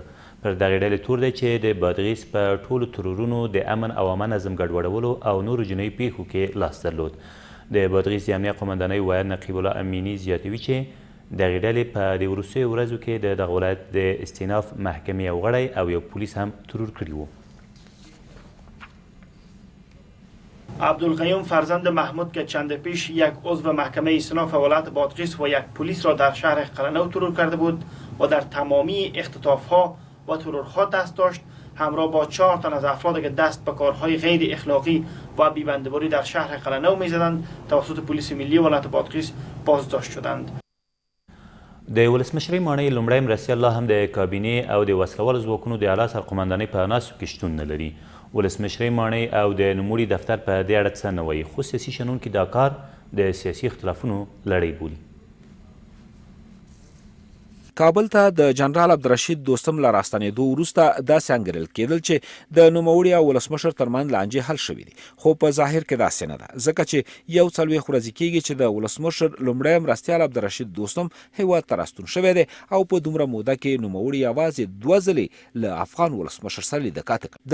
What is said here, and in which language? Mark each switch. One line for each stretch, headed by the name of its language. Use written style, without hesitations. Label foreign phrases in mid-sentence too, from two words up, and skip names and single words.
Pashto: پر دغې ډلې تور دی چې د بادغیس په ټولو ترورونو د امن او عامه نظم ګډوډولو او نورو جنایي پیښو کې لاس درلود. د بادغیس د امنیت قمندانۍ ویاند نقیب الله امیني زیاتوي چې دغې ډلې په دې وروستیو ورځو کې د دغه ولایت د استیناف محکمې یو غړی او یو پولیس هم ترور کړي وو.
Persian: عبدالقیوم فرزند محمود که چند پیش یک عضو محکمه استیناف ولایت بادغیس و یک پلیس را در شهر قلنو ترور کرده بود و در تمامی اختطافها و ترورها دست داشت، همراه با 4 تن از افرادی که دست به کارهای غیر اخلاقی و بی‌بنده‌باری در شهر قلنو می‌زدند توسط پلیس ملی ولایت بادغیس بازداشت شدند.
Pashto: د ولسمشرۍ ماڼۍ لومړی مرستیال لا هم د کابینې او د وسلوالو ځواکونو د اعلی سرقمندانۍ په ناستو کې شتون نه لري. ولسمشرۍ ماڼۍ او د نوموړي دفتر په دې اړه څه نه وایي، خو سیاسي شنونکي دا کار د سیاسي اختلافونو لړۍ بولي. کابل ته د جنرال عبدالرشید دوستم له راستنېدو وروسته داسې انګېرل کېدل چې د نوموړي او ولسمشر ترمنځ لانجې حل شوي دي، خو په ظاهر کې داسې نه ده، ځکه چې 41 ورځې کېږي چې د ولسمشر لومړی مرستیال عبدالرشید دوستم هېواد ته راستون شوی دی او په دومره موده کې نوموړي یوازې 2 ځلې له افغان ولسمشر سره لیده کاته کړه.